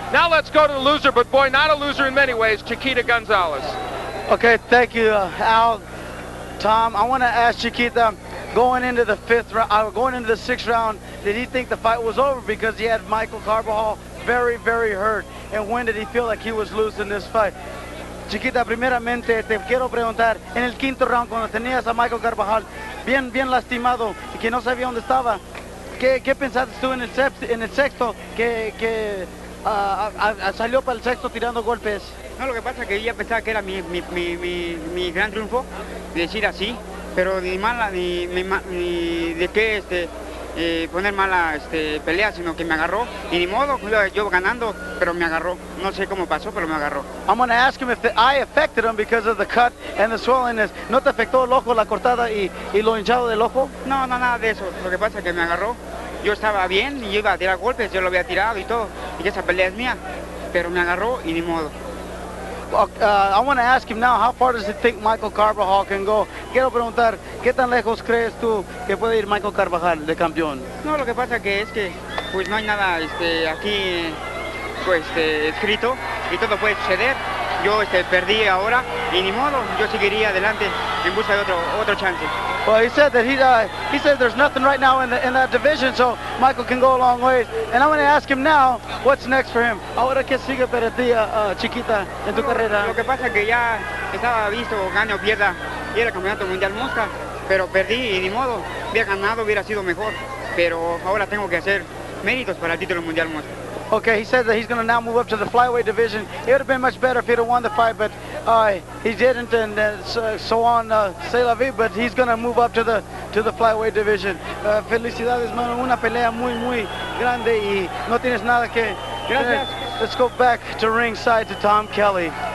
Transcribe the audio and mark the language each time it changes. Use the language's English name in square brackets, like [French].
[English] Now let's go to the loser, but boy, not a loser in many ways, Chiquita González. Okay, thank you, Al, Tom. I want to ask Chiquita, going into the going into the 6th round, did he think the fight was over because he had Michael Carbajal very, very hurt? And when did he feel like he was losing this fight? [Spanish] Chiquita, primeramente te quiero preguntar, en el 5º round, cuando tenías a Michael Carbajal bien lastimado y que no sabía dónde estaba, ¿qué pensaste tú en el 6º que salió para el 6º tirando golpes? No, lo que pasa es que yo pensaba que era mi gran triunfo, decir así, pero ni de qué poner mala pelea, sino que me agarró, y ni modo, yo ganando, pero me agarró. No sé cómo pasó, pero me agarró. [English] I'm going to ask him if the eye affected him because of the cut and the swellingness. [Spanish] ¿No te afectó el ojo, la cortada y lo hinchado del ojo? No, nada de eso. Lo que pasa es que me agarró. Yo estaba bien y yo iba a tirar golpes, yo lo había tirado y todo, y esa pelea es mía, pero me agarró y ni modo. [English] I want to ask him now, how far does he think Michael Carbajal can go? [Spanish] Quiero preguntar, ¿qué tan lejos crees tú que puede ir Michael Carbajal de campeón? No, lo que pasa es que pues no hay nada aquí pues, escrito y todo puede suceder. Yo perdí ahora y ni modo, yo seguiría adelante en busca de otro chance. [English] Well, he said that he said there's nothing right now in that division, so Michael can go a long ways. And I'm going to ask him now, what's next for him? [Spanish] Ahora qué sigue para ti, Chiquita, en tu carrera. Lo que pasa es que ya estaba visto, gane o pierda, ir al campeonato mundial mosca, pero perdí y ni modo, hubiera ganado, hubiera sido mejor, pero ahora tengo que hacer méritos para el título mundial mosca. [English] Okay, he said that he's going to now move up to the flyweight division. It would have been much better if he'd have won the fight, but he didn't, and so on, c'est la vie, but he's going to move up to the flyweight division. [Spanish] Felicidades, mano, una pelea muy grande y no tienes nada que... Gracias. [English] Let's go back to ringside to Tom Kelly.